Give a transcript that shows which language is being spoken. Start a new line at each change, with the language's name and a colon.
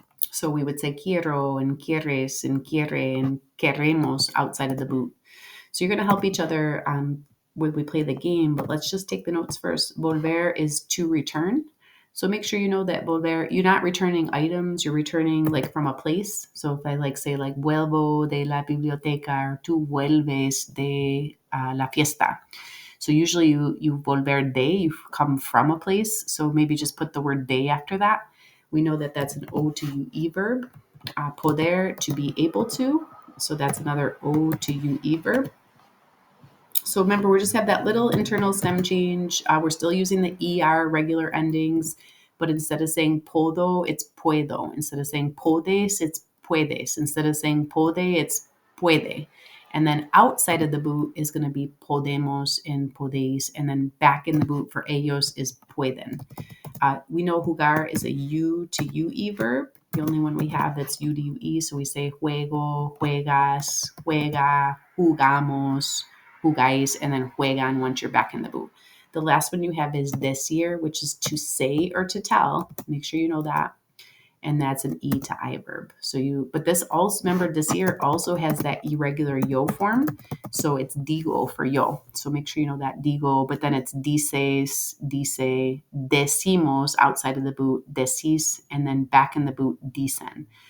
English: So we would say quiero and quieres and quiere and queremos outside of the boot. So you're going to help each other when we play the game, but let's just take the notes first. Volver is to return. So make sure you know that volver, you're not returning items, you're returning like from a place. So if I say
Spanish: vuelvo de la biblioteca, or tú vuelves de la fiesta.
English: So usually you volver de, you come from a place. So maybe just put the word de after that. We know that that's an O-to-U-E verb. Poder, to be able to. So that's another O-to-U-E verb. So remember, we just have that little internal stem change. We're still using the ER regular endings, but instead of saying podo, it's puedo. Instead of saying podes, it's puedes. Instead of saying pode, it's puede. And then outside of the boot is going to be podemos and podeis. And then back in the boot for ellos is pueden. We know jugar is a U to UE verb. The only one we have that's U to UE. So we say juego, juegas, juega, jugamos, jugáis, and then juegan once you're back in the boot. The last one you have is decir, which is to say or to tell. Make sure you know that. And that's an E to I verb. But this also, remember, decir also has that irregular yo form. So it's digo for yo. So make sure you know that digo, but then it's dices, dice, decimos outside of the boot, decis, and then back in the boot, dicen.